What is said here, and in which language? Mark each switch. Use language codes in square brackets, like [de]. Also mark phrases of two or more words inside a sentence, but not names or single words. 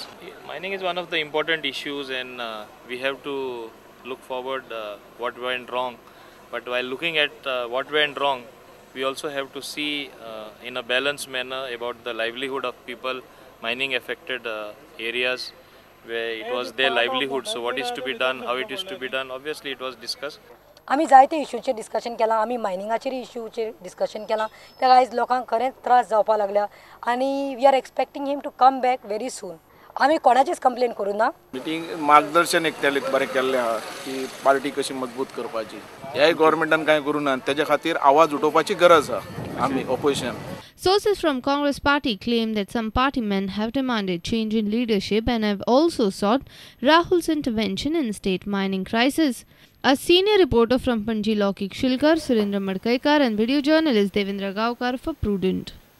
[en] Mining is one of the important issues and we have to look forward what went wrong. But while looking at what went wrong, we also have to see in a balanced manner about the livelihood of people, mining affected areas where it was their livelihood. So what is to be done, how it is to be done, obviously it was discussed. [kok] आम्ही जायते इश्यूचेर डिस्कशन केला आम्ही मायनिंगाचेर इश्यूचेर डिस्कशन केला त्या आयज लोकांक खरेंच त्रास जावपा लागल्या आनी [en] we are expecting him to come back very soon [kok] आम्ही कोणाचीच कंप्लेन करू ना मिटींग मार्गदर्शन एक बरें केल्लें आहा की पार्टी कशी मजबूत करपाची ह्याय गव्हर्नमेंटान कांय करूं ना तेज्या खातीर आवाज उठोवपाची गरज आहा आमी ऑपोजिशन. [en] Sources from Congress party claim that some party men have demanded change in leadership and have also sought Rahul's intervention in state mining crisis. A senior reporter from Panji Laukik Shilkar, Surendra Madkaikar and video journalist Devendra Gaokar for Prudent.